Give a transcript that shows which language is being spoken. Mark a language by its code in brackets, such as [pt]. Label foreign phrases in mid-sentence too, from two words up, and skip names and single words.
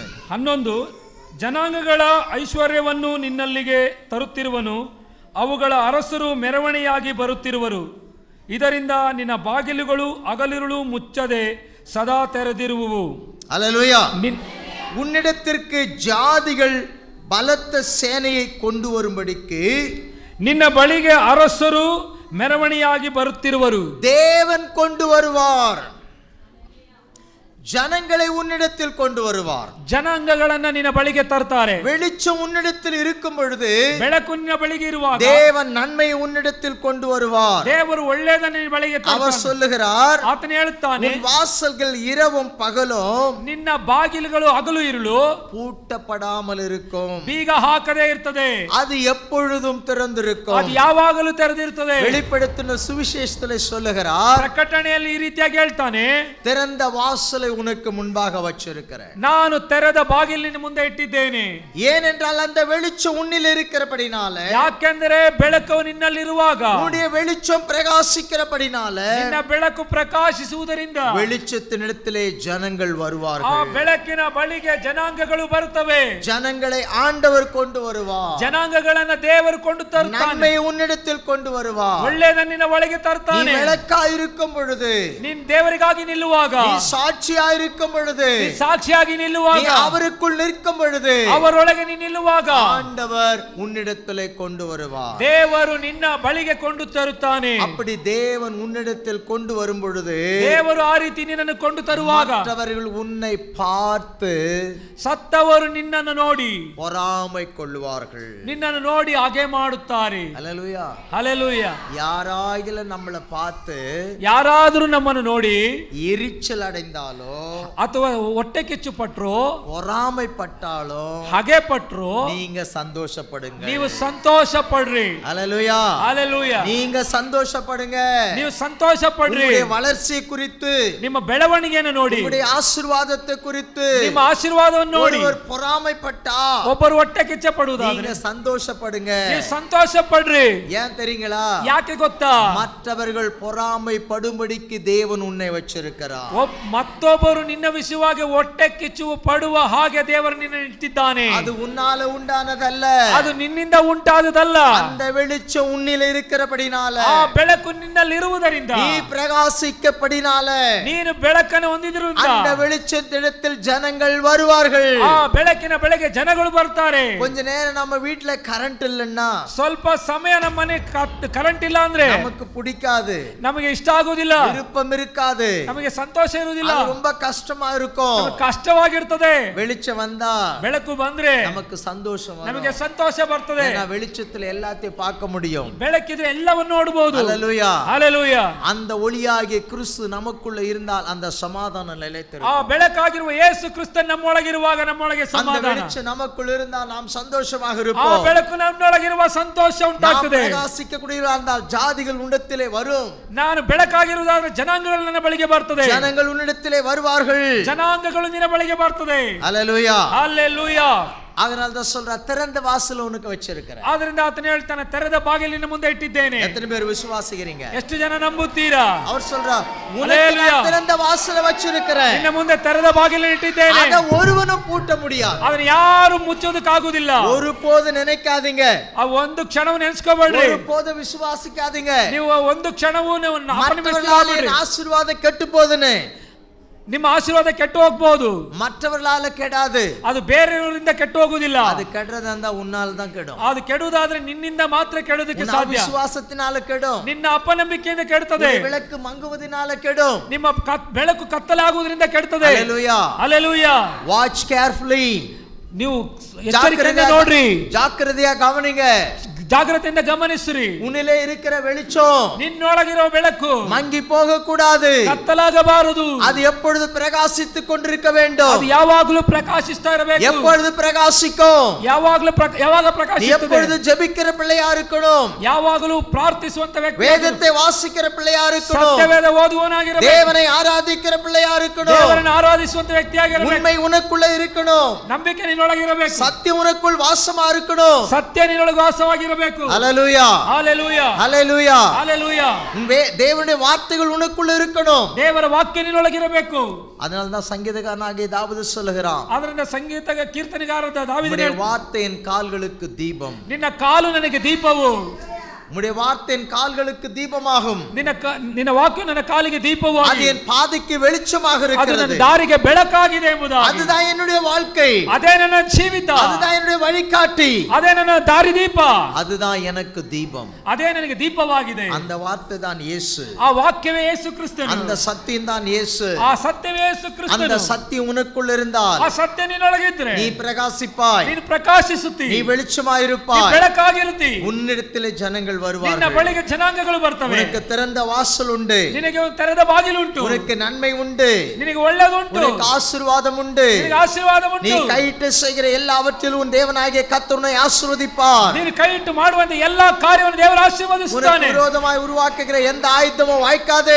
[kn] 11. ಜನಾಂಗಗಳ ಐಶ್ವರ್ಯವನ್ನು ನಿನ್ನಲ್ಲಿಗೆ ತರುತ್ತಿರುವನು, ಅವುಗಳ ಅರಸರು ಮೆರವಣಿಯಾಗಿ ಬರುತ್ತಿರುವರು. ಇದರಿಂದ ನಿನ್ನ ಬಾಗಿಲುಗಳು ಹಗಲಿರುಳು ಮುಚ್ಚದೆ ಸದಾ ತೆರೆದಿರುವುವು. [ta] அல்லேலூயா. உன்னிடத்திற்கு ஜாதிகள் பலத்த சேனையை கொண்டு வரும்படிக்கு [kn] ನಿನ್ನ ಬಳಿಗೆ ಅರಸರು ಮೆರವಣಿಯಾಗಿ ಬರುತ್ತಿರುವರು. [ta] தேவன் கொண்டு வருவார். ஜனங்களை உன்னிடத்தில் கொண்டு வருவார். [kn] ಜನಾಂಗಗಳನ್ನ ನಿನ್ನ ಬಳಿಗೆ ತರ್ತಾರೆ. [ta] வெளிச்சம் உன்னிடத்தில் இருக்கும் பொழுது, [kn] ಬೆಳಕು ನಿನ್ನ ಬಳಿಗೆ ಇರುವಾಗ [ta] தேவன் நன்மையை உன்னிடத்தில் கொண்டு வருவார். [kn] ದೇವರು ಒಳ್ಳೆಯದನ್ನು ನಿನ್ನ ಬಳಿಗೆ ತರ್ತಾನೆ. [ta] அவர் சொல்லுகிறார், [kn] ಆತನು ಹೇಳುತ್ತಾನೆ, [ta] உன் வாசல்கள் இரவும் பகலும் [kn] ನಿನ್ನ ಬಾಗಿಲುಗಳು ಹಗಲು ಇರುಳು [ta] பூட்டப்படாமல் இருக்கும். [kn] ಬೀಗ ಹಾಕದೇ ಇರ್ತದೆ. [ta] அது எப்பொழுதும் திறந்திருக்கும். [kn] ಅದು ಯಾವಾಗಲೂ ತೆರೆದಿರ್ತದೆ. [ta] வெளிப்படுத்தின சுவிசேஷத்திலே சொல்லுகிறார், [kn] ಪ್ರಕಟಣೆಯಲ್ಲಿ ಈ ರೀತಿಯಾಗಿ ಹೇಳ್ತಾನೆ, [ta] திறந்த வாசலை உனக்கு முன்பாக வச்சிருக்கிறேன். [kn] ನಾನು ತೆರೆದ ಬಾಗಿಲಿನ ಮುಂದೆ ಇಟ್ಟಿದ್ದೇನೆ. [ta] ஏனென்றால் அந்த வெளிச்சம் உன்னில் இருக்கிறபடினால, [kn] ಯಾಕೆಂದರೆ ಬೆಳಕು ನಿನ್ನಲ್ಲಿರುವಾಗ, [ta] உன்னுடைய வெளிச்சம் பிரகாசிக்கிறபடினால, [kn] ನಿನ್ನ ಬೆಳಕು ಪ್ರಕಾಶಿಸುವುದರಿಂದ [ta] வெளிச்சத்தினிடத்திலே ஜனங்கள் [kn] ಆ [ta] வருவார்கள். [kn] ಬೆಳಕಿನ ಬಳಿಗೆ ಜನಾಂಗಗಳು ಬರುತ್ತವೆ. [ta] ஜனங்களை ஆண்டவர் கொண்டு வருவார். [kn] ಜನಾಂಗಗಳನ್ನ ದೇವರು ಕೊಂಡು ತರುತ್ತಾನೆ. [ta] நன்மை உன்னிடத்தில் கொண்டு வருவார். [kn] ಒಳ್ಳೆಯದನ್ನು ನಿನ್ನ ಒಳಗೆ [ta] நீ [kn] ತರ್ತಾನೆ. [ta] விளக்காய் இருக்கும் பொழுது, [kn] ನೀನ್ ದೇವರಿಗಾಗಿ ನಿಲ್ಲುವಾಗ, [ta] நீ சாட்சியாய் இருக்கும் பொழுது, [kn] ನೀ ಸಾಕ್ಷಿಯಾಗಿ ನಿಲ್ಲುವಾಗ, [ta] நீ அவருக்குள் நிற்கும் பொழுது, [kn] ಅವರೊಳಗೆ ನೀ ನಿಲ್ಲುವಾಗ [ta] ஆண்டவர் உன்னிடத்திலே கொண்டு வருவார். [kn] ದೇವರು ನಿನ್ನ ಬಳಿಗೆ ಕೊಂಡು ತರುತ್ತಾನೆ. [ta] அப்படி தேவன் உன்னிடத்தில் கொண்டு வரும் பொழுது, [kn] ದೇವರು ಆ ರೀತಿ ನಿನ್ನನ್ನು ಕೊಂಡು ತರುವಾಗ [ta] மற்றவர்கள் உன்னை பார்த்து [kn] ಸತ್ತವರು ನಿನ್ನನ್ನು ನೋಡಿ [ta] பொறாமை கொள்வார்கள். [kn] ನಿನ್ನನ್ನು ನೋಡಿ ಹಾಗೆ ಮಾಡುತ್ತಾರೆ. [ta] அல்லேலூயா. [kn] ಹಲ್ಲೆಲೂಯಾ. [ta] யாராயிலும் நம்மளை பார்த்து [kn] ಯಾರಾದರೂ ನಮ್ಮನ್ನು ನೋಡಿ [ta] எரிச்சல் அடைந்தாலோ, [kn] ಅಥವಾ ಹೊಟ್ಟೆ ಕಿಚ್ಚು ಪಟ್ರು, [ta] பொறாமைப்பட்டாலோ, [kn] ಹಾಗೆ ಪಟ್ರು, [ta] நீங்க சந்தோஷப்படுங்க. [kn] ನೀವು ಸಂತೋಷ ಪಡ್ರಿ. [ta] அல்லேலூயா. [kn] ಹಲ್ಲೆಲೂಯಾ. [ta] நீங்க சந்தோஷப்படுங்க. [kn] ನೀವು ಸಂತೋಷ ಪಡ್ರಿ. [ta] உங்களுடைய வளர்ச்சி குறித்து, [kn] ನಿಮ್ಮ ಬೆಳವಣಿಗೆಯನ್ನು ನೋಡಿ, [ta] உங்களுடைய ஆசீர்வாதத்தை குறித்து [kn] ನಿಮ್ಮ ಆಶೀರ್ವಾದವನ್ನು ನೋಡಿ [ta] ஒருவர் பொறாமைப்பட்டா [kn] ಒಬ್ಬರು ಹೊಟ್ಟೆ ಕಿಚ್ಚ ಪಡುವುದಾದ್ರೆ [ta] நீங்க சந்தோஷப்படுங்க. [kn] ನೀವು ಸಂತೋಷ ಪಡ್ರಿ. [ta] ஏன் தெரியுங்களா? [kn] ಯಾಕೆ ಗೊತ್ತಾ? [ta] மற்றவர்கள் பொறாமைப்படும்படிக்கு தேவன் உன்னை வச்சிருக்கிறார். [kn] ಮತ್ತೊಬ್ಬರು ನಿನ್ನ ವಿಷಯವಾಗಿ ಹೊಟ್ಟೆ ಕಿಚ್ಚು ಪಡುವ ಹಾಗೆ ದೇವರು ನಿನ್ನ ಇಟ್ಟಿದ್ದಾನೆ. [ta] அது உன்னால உண்டானதல்ல, [kn] ಅದು ನಿನ್ನಿಂದ ಉಂಟಾದದಲ್ಲ. [ta] அந்த வெளிச்சம் உன்னில் இருக்கிறபடினால, [kn] ಆ ಬೆಳಕು ನಿನ್ನಲ್ಲಿರುವುದರಿಂದ, [ta] நீ பிரகாசிக்கப்படினால, [kn] ನೀನು ಬೆಳಕನ್ನು ಹೊಂದಿದ್ರಿಂದ [ta] அந்த வெளிச்சத்திடத்தில் ஜனங்கள் வருவார்கள். [kn] ಆ ಬೆಳಕಿನ ಬೆಳಗ್ಗೆ ಜನಗಳು ಬರ್ತಾರೆ. [ta] கொஞ்ச நேரம் நம்ம வீட்டுல கரண்ட் இல்லைன்னா, [kn] ಸ್ವಲ್ಪ ಸಮಯ ನಮ್ಮ ಮನೆ ಕರೆಂಟ್ ಇಲ್ಲ ಅಂದ್ರೆ [ta] நமக்கு பிடிக்காது, [kn] ನಮಗೆ ಇಷ್ಟ ಆಗುವುದಿಲ್ಲ, [ta] விருப்பம் இருக்காது, [kn] ನಮಗೆ ಸಂತೋಷ ಇರುವುದಿಲ್ಲ, [ta] அது ரொம்ப கஷ்டமா இருக்கும். [kn] ಕಷ್ಟವಾಗಿರ್ತದೆ. [ta] வெளிச்சம் வந்தா, [kn] ಬೆಳಕು ಬಂದ್ರೆ [ta] நமக்கு சந்தோஷம் வரும். [kn] ನಮಗೆ ಸಂತೋಷ ಬರ್ತದೆ. [ta] ஏன்னா வெளிச்சத்துல எல்லாத்தையும் பார்க்க முடியும். [kn] ಬೆಳಕಿದ್ರೆ ಎಲ್ಲವನ್ನು ನೋಡಬಹುದು. [ta] அல்லேலூயா. [kn] ಹಲ್ಲೆಲೂಯಾ. [ta] அந்த ஒளியாகிய கிறிஸ்து நமக்குள்ள இருந்தால் அந்த சமாதானம் [kn] ಆ [ta] நிலைத்திருக்கும். [kn] ಬೆಳಕಾಗಿರುವ ಯೇಸು ಕ್ರಿಸ್ತನ್ ನಮ್ಮೊಳಗಿರುವಾಗ ನಮ್ಮೊಳಗೆ [ta] அந்த [kn] ಸಮಾಧಾನ. [ta] வெளிச்சம் நமக்குள்ள இருந்தால் நாம் சந்தோஷமாக [kn] ಆ [ta] இருப்போம். [kn] ಬೆಳಕು ನಮ್ಮೊಳಗಿರುವ ಸಂತೋಷ [ta] நாம் [kn] ಉಂಟಾಗ್ತದೆ. [ta] பிரகாசிக்கக்கூடிய இருந்தால் ஜாதிகள் உன்னிடத்திலே வரும். [kn] ನಾನು ಬೆಳಕಾಗಿರುವುದಾದ್ರೆ ಜನಾಂಗಗಳು ನನ್ನ ಬಳಿಗೆ ಬರ್ತದೆ. [ta] ஜனங்கள் உன்னிடத்திலே வருவார்கள். [kn] ಜನಾಂಗಗಳು ನಿನ್ನ ಬಳಿಗೆ ಬರ್ತದೆ. [ta] அல்லேலூயா. [kn] ಹಲ್ಲೆಲೂಯಾ. [ta] அதனால தான் சொல்ற, திறந்த வாசல் உனக்கு வச்சிருக்கிறேன். [kn] ಆದ್ರಿಂದ ಆತನು ಹೇಳ್ತಾನೆ, ತೆರೆದ ಬಾಗಿಲಿನ ಮುಂದೆ ಇಟ್ಟಿದ್ದೇನೆ. [ta] எத்தனை பேர் விசுவாசிக்கிறீங்க? [kn] ಎಷ್ಟು ಜನ ನಂಬುತ್ತೀರಾ? [ta] அவர் சொல்றா, உனக்கு நான் திறந்த வாசலை வச்சிருக்கிறேன். [kn] ನಿನ್ನ ಮುಂದೆ ತೆರೆದ ಬಾಗಿಲಿನ ಇಟ್ಟಿದ್ದೇನೆ. [ta] அதை ஒருவனும் பூட்ட முடியாது. [kn] ಅದನ್ನ ಯಾರು ಮುಚ್ಚೋದಕ್ಕಾಗುದಿಲ್ಲ. [ta] ஒருபோது நினைக்காதீங்க, [kn] ಆ ಒಂದು ಕ್ಷಣವು ನೆನೆಸ್ಕೋಬೇಡ್ರಿ. [ta] ஒருபோது விசுவாசிக்காதீங்க [kn] ನೀವು ಒಂದು ಕ್ಷಣವೂ [ta] மற்றவர்களால் என் ஆசீர்வாதம் கெட்டு போகுதுன்னு. [kn] ನಿಮ್ಮ ಆಶೀರ್ವಾದ ಕೆಟ್ಟು ಹೋಗಬಹುದು, [ta] மற்றவர்களால கெடாது. [kn] ಅದು ಬೇರೆಯವರಿಂದ ಕೆಟ್ಟು ಹೋಗುವುದಿಲ್ಲ. [ta] அது கெடுறதா உன்னால தான் கெடும். [kn] ಅದು ಕೆಡುವುದಾದ್ರೆ ನಿನ್ನಿಂದ ಮಾತ್ರ ಕೆಡುವುದಕ್ಕೆ [ta] உன் [kn] ಸಾಧ್ಯ. [ta] விசுவாசத்தினால கெடும். [kn] ನಿನ್ನ ಅಪನಂಬಿಕೆಯಿಂದ ಕೆಡುತ್ತದೆ. [ta] உன் விளக்கு மங்குவதனால கெடும். [kn] ನಿಮ್ಮ ಬೆಳಕು ಕತ್ತಲಾಗುವುದರಿಂದ ಕೆಡುತ್ತದೆ. [ta] ஹalleluya. [kn] ಹಲ್ಲೆಲೂಯಾ. [en] Watch carefully. [kn] ನೀವು ಎಚ್ಚರಿಕೆಯಿಂದ ನೋಡ್ರಿ, [ta] ஜாக்கிரதையா கவனிங்க. [kn] ಜಾಗ್ರತೆಯಿಂದ ಗಮನಿಸ್ರಿ. [ta] உன்னிலே இருக்கிற வெளிச்சம் [kn] ನಿನ್ನೊಳಗಿರೋ ಬೆಳಕು [ta] மங்கி போக கூடாது. [kn] ಕತ್ತಲಾಗಬಾರದು. [ta] அது எப்பொழுது பிரகாசித்துக் கொண்டிருக்க வேண்டும். [kn] ಅದು ಯಾವಾಗಲೂ ಪ್ರಕಾಶಿಸ್ತಾ ಇರಬೇಕು. [ta] எப்பொழுது பிரகாசிக்கும்? [kn] ಯಾವಾಗ ಪ್ರಕಾಶಿಸುತ್ತದೆ? [ta] எப்பொழுது ஜெபிக்கிற பிள்ளையா இருக்கணும். [kn] ಯಾವಾಗಲೂ ಪ್ರಾರ್ಥಿಸುವಂತ ವ್ಯಕ್ತಿ, [ta] வேதத்தை வாசிக்கிற பிள்ளையா இருக்கணும். [kn] ಸತ್ಯವೇದ ಓದುವವನಾಗಿರಬೇಕು. [ta] தேவனை ஆராதிக்கிற பிள்ளையா இருக்கணும். [kn] ದೇವರನ್ನು ಆರಾಧಿಸುವಂತ ವ್ಯಕ್ತಿಯಾಗಿರಬೇಕು. [ta] உண்மை உனக்குள்ள இருக்கணும். [kn] ನಂಬಿಕೆ ನಿನ್ನೊಳಗಿರಬೇಕು. [ta] சத்தியம் உனக்குள் வாசமா இருக்கணும். [kn] ಸತ್ಯ ನಿನ್ನೊಳಗೆ ವಾಸವಾಗಿರಬೇಕು. [ta] ஹalleluya. ஹalleluya. ஹalleluya. ஹalleluya. தேவனுடைய வார்த்தைகள் உனக்குள்ள இருக்கணும். [kn] ದೇವರ ವಾಕ್ಯ ನಿನ್ನೊಳಗಿರಬೇಕು. [ta] அதனால தான் சங்கீதக்காரனாகிய தாவீது சொல்லுகிறான், [kn] ಅದರಿಂದ ಸಂಗೀತ ಕೀರ್ತನೆಗಾರರಾದ ದಾವೀದನು [ta] உம்முடைய வார்த்தை என் கால்களுக்கு தீபம். [kn] ನಿನ್ನ ಕಾಲು ನನಗೆ ದೀಪವು. [ta] உம்முடைய வார்த்தை என் கால்களுக்கு தீபமாகும். [kn] ನಿನ್ನ ವಾಕ್ಯ ನನ್ನ ಕಾಲಿಗೆ ದೀಪವು. [ta] அது என் பாதைக்கு வெளிச்சமாக [kn] ಅದು [ta] இருக்கிறது. [kn] ನನ್ನ ದಾರಿಗೆ ಬೆಳಕಾಗಿದೆ ಎಂಬುದಾಗಿ. [ta] அதுதான் என்னுடைய வாழ்க்கை. [kn] ಅದೇ ನನ್ನ ಜೀವಿತ. [ta] அதுதான் என்னுடைய வழிகாட்டி. [kn] ಅದೇ ನನ್ನ ದಾರಿ ದೀಪ. [ta] அதுதான் எனக்கு தீபம். [kn] ಅದೇ ನನಗೆ ದೀಪವಾಗಿದೆ. [ta] அந்த வார்த்தை தான் இயேசு. [kn] ಆ ವಾಕ್ಯವೇ ಯೇಸು ಕ್ರಿಸ್ತನು. [ta] அந்த சத்தியம் தான் இயேசு. [kn] ಆ ಸತ್ಯವೇ ಯೇಸು ಕ್ರಿಸ್ತನು. [ta] அந்த சத்தியம் உனக்குள்ள இருந்தால் [kn] ಆ ಸತ್ಯ ನಿನ್ನೊಳಗಿದ್ರೆ [ta] நீ பிரகாசிப்பாய். [kn] ನೀನು ಪ್ರಕಾಶಿಸುತ್ತಿ. [ta] நீ வெளிச்சமாயிருப்பாய். [kn] ನೀ ಬೆಳಕಾಗಿರುತ್ತಿ. [ta] உன்னிடத்திலே ஜனங்கள் [kn] ನಿನ್ನ [ta] வருவார்கள். [kn] ಬಳಿಗೆ ಜನಾಂಗಗಳು ಬರ್ತವೆ. [ta] உனக்கு திறந்த வாசல் உண்டு. [kn] ನಿನಗೆ ಒಂದು ತೆರೆದ ಬಾಗಿಲು ಉಂಟು. [ta] உனக்கு நன்மை உண்டு. [kn] ನಿನಗೆ ಒಳ್ಳೆಯದುಂಟು. [ta] உனக்கு ஆசீர்வாதம் உண்டு. [kn] ನಿನಗೆ ಆಶೀರ್ವಾದ ಉಂಟು. [ta] நீ கையிட்டு செய்கிற எல்லாவற்றிலும் உன் தேவனாகிய கர்த்தர் உன்னை ஆசீர்வதிப்பார். [kn] ನೀನು ಕೈಯಿಟ್ಟು ಮಾಡುವಂತ ಎಲ್ಲಾ ಕಾರ್ಯವನ್ನು ದೇವರು ಆಶೀರ್ವದಿಸುತ್ತಾನೆ. [ta] உனக்கு விரோதமாய் உருவாக்குகிற எந்த ஆயுதமும் வாய்க்காதே.